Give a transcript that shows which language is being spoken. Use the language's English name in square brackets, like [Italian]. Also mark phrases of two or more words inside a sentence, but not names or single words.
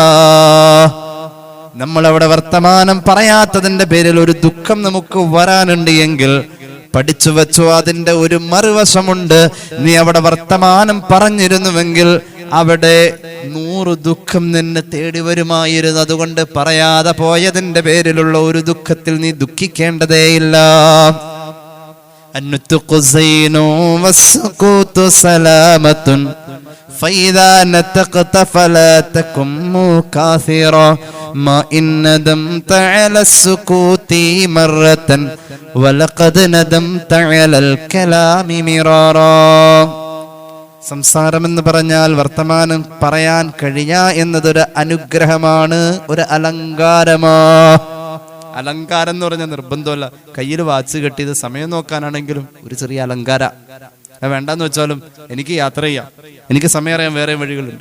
[Malayalam] നമ്മൾ അവിടെ വർത്തമാനം പറയാത്തതിന്റെ പേരിൽ ഒരു ദുഃഖം നമുക്ക് വരാനുണ്ട് എങ്കിൽ പഠിച്ചു വെച്ചോ, അതിന്റെ ഒരു മറുവശമുണ്ട്. നീ അവിടെ വർത്തമാനം പറഞ്ഞിരുന്നുവെങ്കിൽ അവിടെ 100 ദുഃഖം നിന്നെ തേടി വരുമായിരുന്നു. അതുകൊണ്ട് പറയാതെ പോയതിന്റെ പേരിലുള്ള ഒരു ദുഃഖത്തിൽ നീ ദുഃഖിക്കേണ്ടതേയില്ല. [Arabic] فإذا نطقت فلا تكن مكاثرا ما إن ندمت على السكوت مرة ولقد ندمت على الكلام مرارا. [Malayalam] സംസാരം എന്ന് പറഞ്ഞാൽ വർത്തമാനം പറയാൻ കഴിയാ എന്നതൊരു അനുഗ്രഹമാണ്, ഒരു അലങ്കാരമാ. അലങ്കാരം എന്ന് പറഞ്ഞാൽ നിർബന്ധമല്ല. കയ്യിൽ വാച്ച് കെട്ടിയത് സമയം നോക്കാനാണെങ്കിലും ഒരു ചെറിയ അലങ്കാര. വേണ്ടെന്ന് വെച്ചാലും എനിക്ക് യാത്ര ചെയ്യാം, എനിക്ക് സമയം അറിയാൻ വേറെ വഴികളുണ്ട്.